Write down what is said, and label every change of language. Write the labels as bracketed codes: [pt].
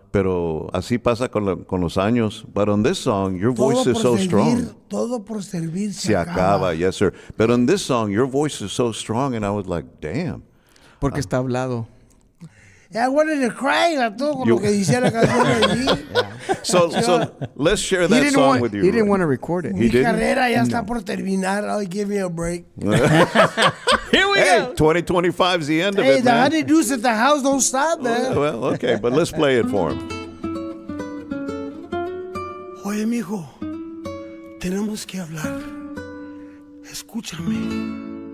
[es] Pero así pasa con los años. [en] But on this song, your voice is so strong. [es] Todo por servir Se acaba, yes, sir. [en] But on this song, your voice is so strong, and I was like, damn. [es] Porque está hablado. I wanted to cry a todo con lo que decía la canción allí. [en] So let's share that song with you. He didn't want to record it. [es] Mi carrera ya está por terminar. [en] Oh, give me a break. Here we Hey, go. 2025 is the end of Hey, it, the man. honeydews at the house don't stop, man. Well, okay, but let's play it for him. [es] Oye, mijo, tenemos que hablar. Escúchame.